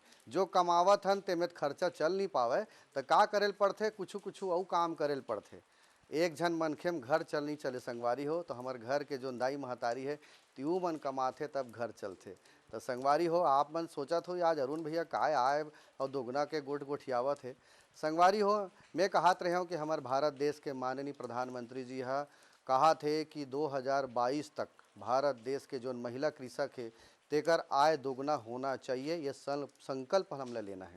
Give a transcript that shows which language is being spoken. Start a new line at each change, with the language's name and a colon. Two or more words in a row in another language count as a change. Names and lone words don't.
Chhattisgarhi: जो कमावत हन तेमें खर्चा चल नहीं पावे तो का करेल पड़थे, कुछ कुछ और काम करेल पड़थे। एक झन मनखे में घर चल नहीं चले संगवारी हो, तो हमार घर के जो दाई महतारी है त्यू मन कमाथे तब घर चलथे। तो संगवारी हो आप मन सोचत हो आज अरुण भैया काय आए और दोगुना के गोट गोठियावत है। संगवारी हो मैं कहत रहे हूँ कि हमारे भारत देश के माननीय प्रधानमंत्री जी कहा थे कि 2022 तक भारत देश के जो महिला कृषक है तेकर आय दोगुना होना चाहिए। ये संकल्प हमला लेना है।